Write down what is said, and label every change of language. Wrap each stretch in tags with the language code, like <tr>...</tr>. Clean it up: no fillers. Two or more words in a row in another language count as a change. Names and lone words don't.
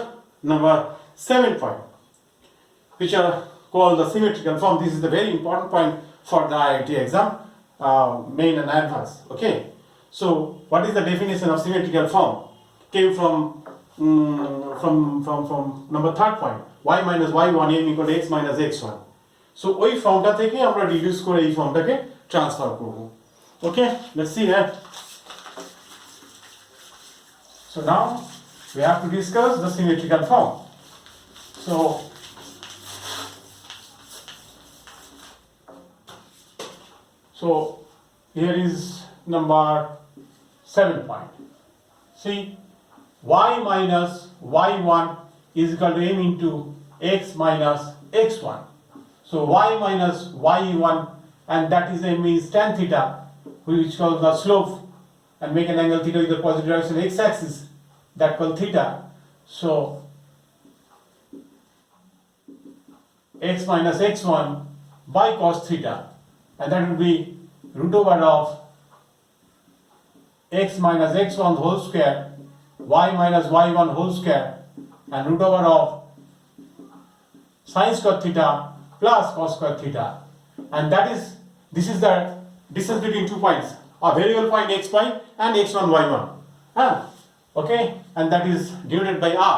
<en>Number 7 point, which are called the symmetrical form. This is the very important point for the IIT exam, main and advanced. Okay? So what is the definition of symmetrical form? Came from number 3rd point, y minus y1 m equal to x minus x1.</en> <bn>So ওই ফর্মটা থেকে আমরা রিডিউস করে এই ফর্মটাকে ট্রান্সফার করব।</bn> <en>ওকে, let's see that. So now we have to discuss the symmetrical form. So here is number 7 point. See, y minus y1 is equal to m into x minus x1. So y minus y1, and that is m is tan theta, which calls the slope, and make an angle theta with the positive direction x-axis, that called theta. So x minus x1 by cos theta, and that will be root over of x minus x1 whole square, y minus y1 whole square, and root over of sin square theta plus cos square theta. And this is the distance between 2 points, a variable point x pi and x1 y1. Okay, and that is denoted by r.</en>